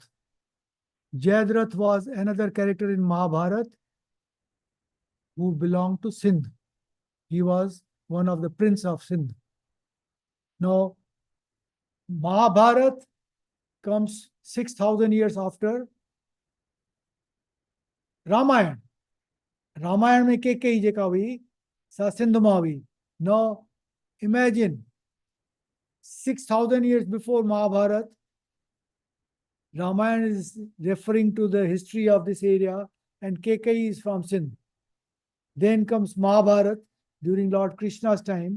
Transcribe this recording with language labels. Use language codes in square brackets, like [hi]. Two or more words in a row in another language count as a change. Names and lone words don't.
[en] Jayadratha was another character in Mahabharata who belonged to Sindh. He was one of the prince of Sindh. Now, Mahabharata comes 6,000 years after Ramayana. [sd] Ramayana में केकई जेका हुई सा सिंध मां हुई. [en] Now imagine 6,000 years before Mahabharata, Ramayana is referring to the history of this area, and Kekai is from Sindh. Then comes Mahabharata during Lord Krishna's time.